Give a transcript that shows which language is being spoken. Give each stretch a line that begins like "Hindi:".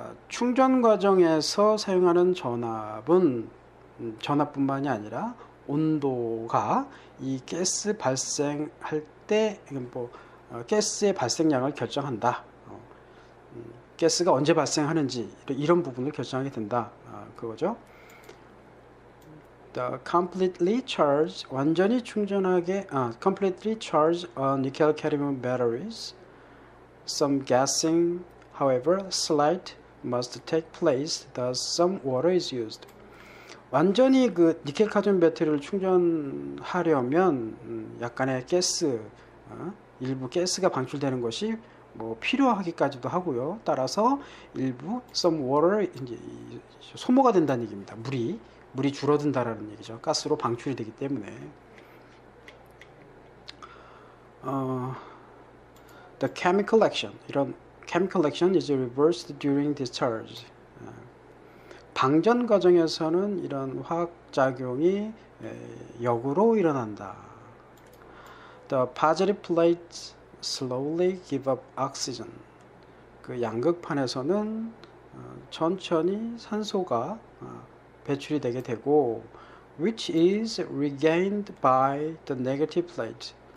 Korean: 충전 과정에서 사용하는 전압은 전압뿐만이 아니라 온도가 이 가스 발생할 때 가스의 발생량을 결정한다. 가스가 언제 발생하는지 이런 부분을 결정하게 된다. 그거죠.
English: The completely charged,
Korean: 완전히 충전하게,
English: completely charged nickel cadmium batteries. Some gassing, however, slight must take place, thus some water is used.
Korean: 완전히 그 니켈 카드뮴 배터리를 충전하려면 약간의 가스, 일부 가스가 방출되는 것이 뭐 필요하기까지도 하고요. 따라서 일부
English: some water
Korean: 이제 소모가 된다는 얘기입니다. 물이 줄어든다라는 얘기죠. 가스로 방출이 되기 때문에.
English: The chemical action, 이런 chemical action is reversed during discharge.
Korean: 방전 과정에서는 이런 화학 작용이 역으로 일어난다.
English: The positive plates slowly give up oxygen.
Korean: 그 양극판에서는 천천히 산소가 배출이 되게 되고,
English: which is regained by the negative plate.